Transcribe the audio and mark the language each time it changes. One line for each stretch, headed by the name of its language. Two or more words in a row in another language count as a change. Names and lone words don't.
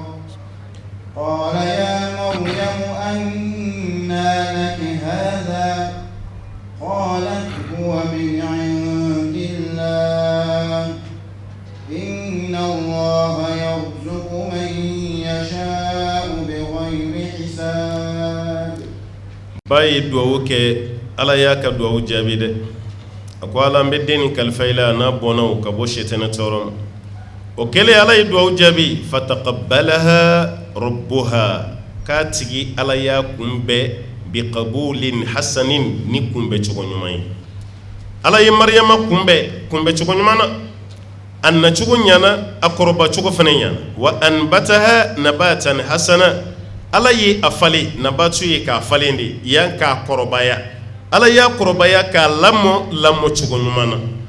Arabic: قال يا مريم أنى لك هذا قالت هو من عند الله إن الله يرزق من يشاء بغير حساب باي دووك
Bambara: ala y'a ka duwawu jaabi dɛ a ko ala n bɛ den ni kalifa i la n'a bɔnna o ka bɔ sitana tɔɔrɔ ma o kɛlen ala ye duwawu jaabi
Arabic: فتقبلها ربها
Bambara: k'a tigi ala y'a kunbɛn
Arabic: بقبول حسن
Bambara: ni kunbɛn cogo ɲuman ye ala ye mariyama kunbɛn cogo ɲuman na a nacogo ɲana a kɔrɔba cogo fana ɲana
Arabic: وأنبتها نباتا حسنا
Bambara: ala ye a falen nabatu ye k'a falen de yan k'a kɔrɔbaya ala y'a kɔrɔbaya k'a lamɔ cogo ɲuman na